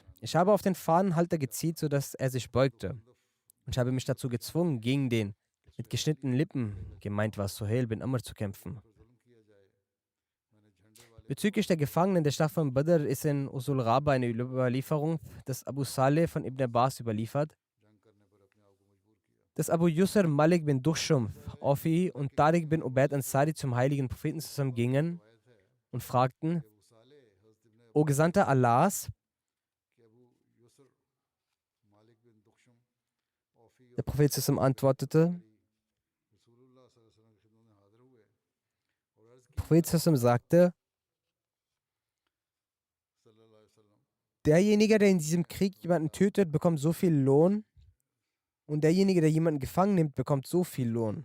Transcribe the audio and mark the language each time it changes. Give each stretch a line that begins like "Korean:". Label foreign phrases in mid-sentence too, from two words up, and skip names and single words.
German: Ich habe auf den Fahnenhalter gezielt, sodass er sich beugte. Und ich habe mich dazu gezwungen, gegen den mit geschnittenen Lippen, gemeint war Suhail bin Amr, zu kämpfen. Bezüglich der Gefangenen der Schlacht von Badr ist in Usul Raba eine Überlieferung des Abu Saleh von Ibn Abbas überliefert, dass Abu Yusr Malik bin Dushum, Ofi und Tariq bin Ubaid Ansari zum heiligen Propheten zusammen gingen und fragten: O Gesandter Allahs, der Prophet zusammen antwortete, der Prophet zusammen sagte: Derjenige, der in diesem Krieg jemanden tötet, bekommt so viel Lohn, und derjenige, der jemanden gefangen nimmt, bekommt so viel Lohn.